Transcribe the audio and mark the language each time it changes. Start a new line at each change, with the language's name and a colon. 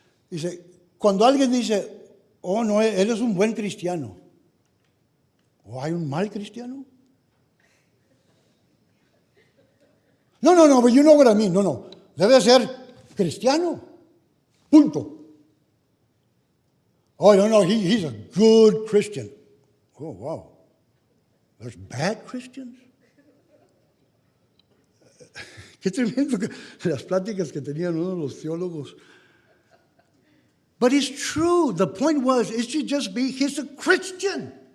Spanish: Dice, cuando alguien dice, oh no, él es un buen cristiano, o hay un mal cristiano.
English: No, but you know what I mean.
Spanish: No, debe ser cristiano. Punto.
English: Oh, no, he's a good Christian. Oh, wow. There's bad Christians.
Spanish: Qué tremendo las pláticas que tenían uno de los teólogos.
English: But it's true. The point was, it should just be, he's a Christian.